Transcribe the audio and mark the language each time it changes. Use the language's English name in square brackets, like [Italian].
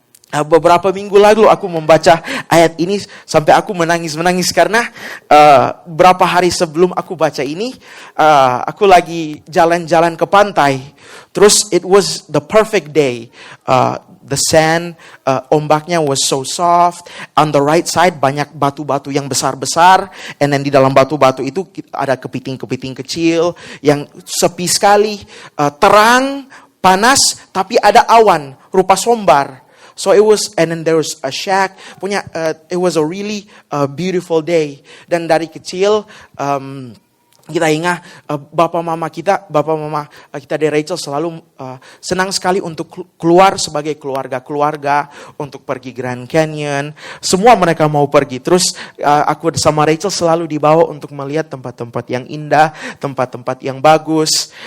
[Indonesian] Beberapa minggu lalu aku membaca ayat ini sampai aku menangis karena berapa hari sebelum aku baca ini, aku lagi jalan-jalan ke pantai. Terus [English] it was the perfect day. The sand, ombaknya was so soft. On the right side [Indonesian] banyak batu-batu yang besar-besar. [English] And then [Indonesian] di dalam batu-batu itu ada kepiting-kepiting kecil yang sepi sekali. Terang, panas, tapi ada awan rupa sombar. [English] So it was, and then there was a shack. It was a really beautiful day. [Indonesian] Dan dari kecil, kita ingat Bapak mama kita dari Rachel selalu senang sekali untuk keluar sebagai keluarga untuk pergi Grand Canyon. Semua mereka mau pergi. Terus aku sama Rachel selalu dibawa untuk melihat tempat-tempat yang indah, tempat-tempat yang bagus.